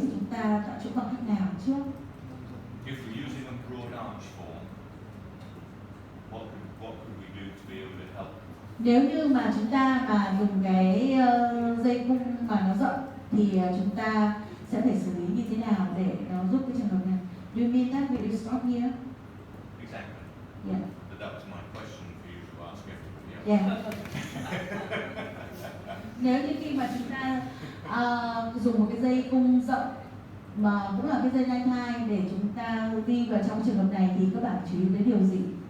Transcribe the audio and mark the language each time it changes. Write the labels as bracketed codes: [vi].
[vi] ta chọn chỗ khoảng cách nào trước. [en] If we're using a broad arch form, what could we do to be able to help? [vi] Nếu như mà chúng ta mà dùng cái dây cung mà nó rộng thì chúng ta sẽ phải xử lý như thế nào để nó giúp cái trường hợp này? [en] Do you mean that we will stop here? Exactly. Yeah. But that was my question for you to ask everybody else. Yeah. [vi] Nếu như khi mà chúng ta dùng một cái dây cung rộng mà cũng là cái dây nai thai để chúng ta đi vào trong trường hợp này thì các bạn chú ý tới điều gì?